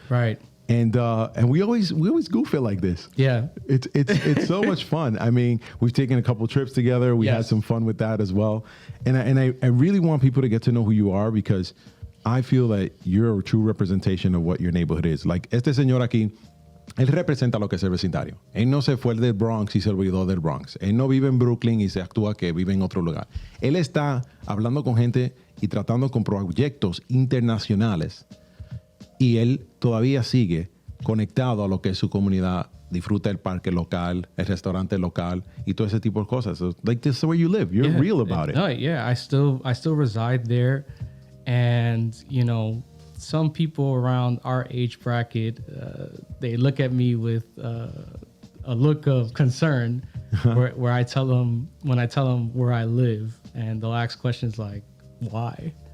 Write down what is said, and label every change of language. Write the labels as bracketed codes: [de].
[en] Right. And we always goof it like this. Yeah. It's so much fun. I mean, we've taken a couple trips together. We had some fun with that as well. And I really want people to get to know who you are, because I feel that you're a true representation of what your neighborhood is. [es] Like este señor aquí, él representa lo que es el vecindario. Él no se fue del Bronx y se olvidó del Bronx. Él no vive en Brooklyn y se actúa que vive en otro lugar. Él está hablando con gente y tratando con proyectos internacionales. Y él todavía sigue conectado a lo que es su comunidad. Disfruta el parque local, el restaurante local, y todo ese tipo de cosas. [en] So, like, this is where you live. You're real about it. No, yeah, I still reside there, and you know, some people around our age bracket, they look at me with a look of concern where I tell them, when I tell them where I live, and they'll ask questions like, why?